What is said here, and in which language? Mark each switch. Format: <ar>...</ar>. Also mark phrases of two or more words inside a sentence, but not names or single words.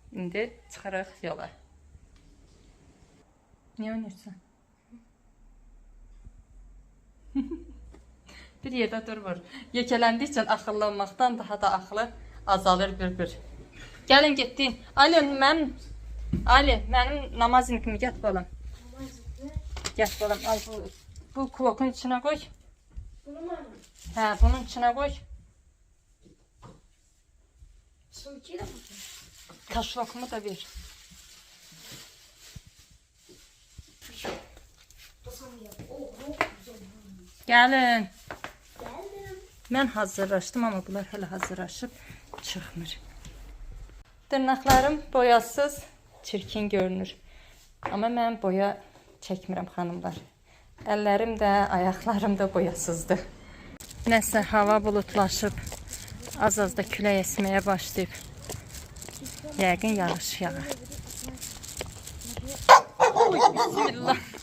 <az>İndi çıxırıq yola. Niyə oynayırsan? Bir yerdə durmur. Yekələndikcə axıllı olmaqdan daha da axlı azalır bir-bir. Gəlin getdim. Ali, mənim namaznikimi get balam.</az> <tr>Gel bakalım, al bu kulakın içine koy. Bunu mu? He, bunun içine koy. Sulkiyle mi? Taş lokumu da ver. Gelin. Geldim. Ben hazırlaştım ama bunlar hala hazırlaşıp çıkmır.</tr> <az>Dırnaqlarım boyasız, çirkin görünür.</az> <tr>Ama ben</tr> <az>boya çəkmirəm xanımlar. Əllərim də, ayaqlarım da boyasızdır. Nəsə hava bulutlaşıb, az-az da külək əsməyə başlayıb. Yəqin yağış yağar. Oy, bismillah.</az>